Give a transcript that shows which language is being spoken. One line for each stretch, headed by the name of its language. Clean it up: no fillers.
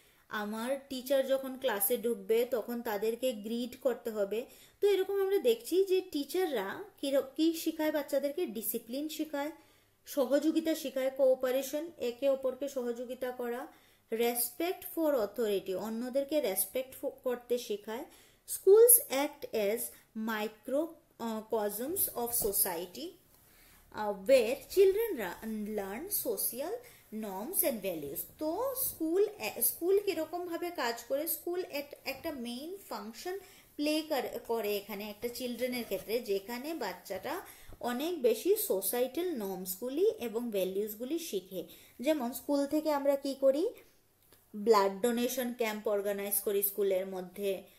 Bangla: আমার টিচার যখন ক্লাসে ঢুকবে তখন তাদেরকে গ্রিট করতে হবে। তো এরকম আমরা দেখছি যে টিচাররা কি শেখায় বাচ্চাদেরকে, ডিসিপ্লিন শেখায়, সহযোগিতা শেখায়, কোঅপারেশন একে অপরকে সহযোগিতা করা, রেসপেক্ট ফর অথরিটি অন্যদেরকে রেসপেক্ট করতে শেখায়।
English: Schools act as microcosms of society where children learn social norms and values.
Bangla: তো স্কুল কিরকম ভাবে কাজ করে, স্কুল একটা মেইন ফাংশন প্লে করে এখানে একটা চিলড্রেনের ক্ষেত্রে, যেখানে বাচ্চাটা অনেক বেশি সোসাইটাল নর্মসগুলি এবং ভ্যালিউসগুলি শিখে। যেমন স্কুল থেকে আমরা কি করি, ব্লাড ডোনেশন ক্যাম্প অর্গানাইজ করি স্কুলের মধ্যে।